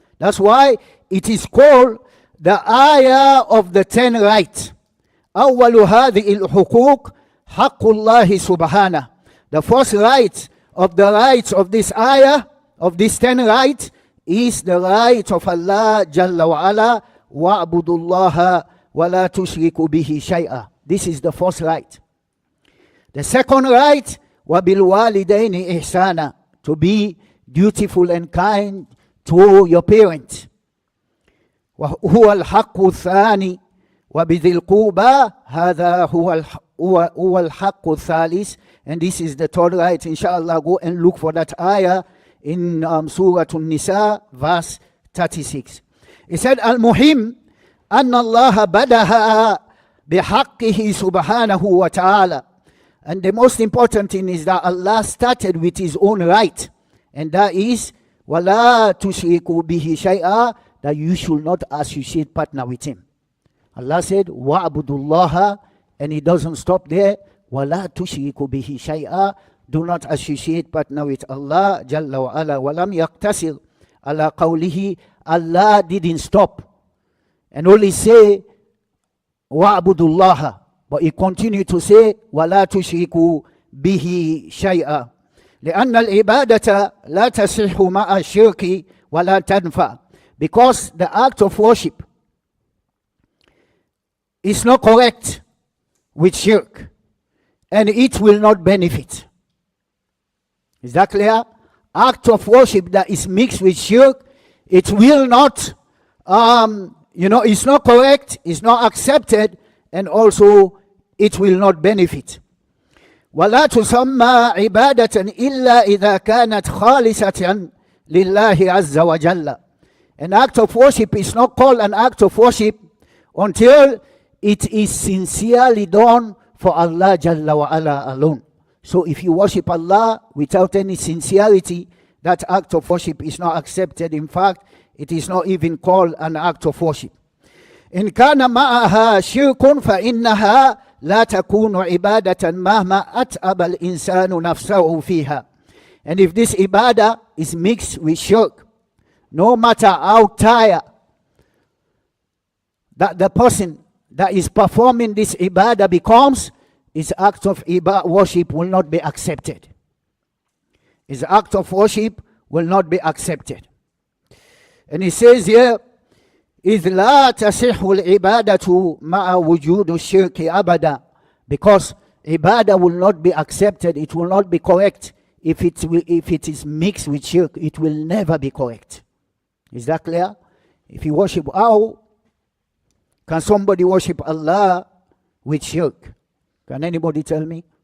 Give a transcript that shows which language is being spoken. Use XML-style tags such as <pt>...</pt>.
<en>That's why it is called the ayah of the 10 rights.</en> <ar>أول هذه الحقوق حق الله سبحانه.</ar> <en>The first right of the rights of this ayah, of these 10 rights, is the right of Allah Jalla wa Ala,</en> <ar>وَاعْبُدُوا اللَّهَ وَلَا تُشْرِكُوا بِهِ شَيْئًا.</ar> <en>This is the first right. The second right,</en> <ar>وَبِالْوَالِدَيْنِ إِحْسَانًا.</ar> <en>To be dutiful and kind to your parents.</en> <ar>وَهُوَ الْحَقُّ الثَّانِي وَبِذِي الْقُرْبَى. هذا هو الحق الثالث.</ar> <en>And this is the third right. Inshallah, go and look for that ayah in Surah An-Nisa, verse 36. He said,</en> <ar>Al-Muhim, أن الله بدها بحقه سبحانه وتعالى.</ar> <en>And the most important thing is that Allah started with His own right. And that is,</en> <ar>وَلَا تُشْرِكُوا بِهِ شَيْئًا.</ar> <en>That you should not associate partner with Him. Allah said,</en> <ar>وَاعْبُدُوا اللَّهَ.</ar> <en>And He doesn't stop there.</en> <ar>وَلَا تُشْرِكُوا بِهِ شَيْئًا.</ar> <en>Do not associate partner with Allah Jalla wa Ala.</en> <ar>وَلَمْ يَقْتَصِرْ عَلَى قَوْلِهِ.</ar> <en>Allah didn't stop and only say</en> <ar>وَاعْبُدُوا اللَّهَ,</ar> <en>but He continued to say</en> <ar>وَلَا تُشْرِكُوا بِهِ شَيْئًا. لأن العبادة لا تصح مع الشرك ولا تنفع.</ar> <en>Because the act of worship is not correct with shirk, and it will not benefit. Is that clear? Act of worship that is mixed with shirk, it will not, it's not correct, it's not accepted, and also it will not benefit.</en> <ar>ولا تسمى عبادة إلا إذا كانت خالصة لله عز وجل.</ar> <en>An act of worship is not called an act of worship until it is sincerely done for Allah Jalla wa Ala alone. So if you worship Allah without any sincerity, that act of worship is not accepted. In fact, it is not even called an act of worship.</en> <ar>إن كان معها شرك فإنها لا تكون عبادة مهما أتعب الإنسان نفسه فيها.</ar> <en>And if this ibadah is mixed with shirk, no matter how tired that the person that is performing this ibadah becomes, his act of worship will not be accepted. His act of worship will not be accepted. And he says here,</en> <ar>إذ لا تصح العبادة مع وجود الشرك أبدا.</ar> <en>Because ibadah will not be accepted, it will not be correct if it is mixed with shirk. It will never be correct. Is that clear? If you worship, how can somebody worship Allah with shirk? Can anybody tell me?</en>